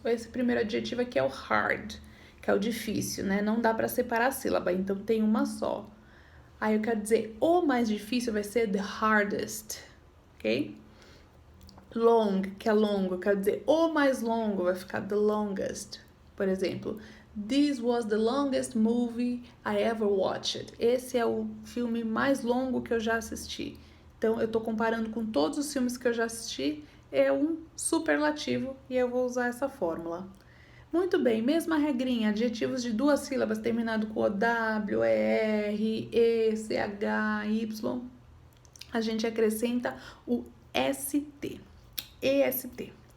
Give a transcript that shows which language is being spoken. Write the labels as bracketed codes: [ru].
[pt] Esse primeiro adjetivo aqui é o hard, que é o difícil, né? Não dá para separar a sílaba, então tem uma só. Aí eu quero dizer, o mais difícil vai ser the hardest, ok? Long, que é longo, eu quero dizer, o mais longo vai ficar the longest. Por exemplo, [en] this was the longest movie I ever watched. [pt] Esse é o filme mais longo que eu já assisti. Então, eu tô comparando com todos os filmes que eu já assisti, é um superlativo e eu vou usar essa fórmula. Muito bem, mesma regrinha, adjetivos de 2 sílabas terminado com OW, ER, E, CH, Y, a gente acrescenta o ST, EST.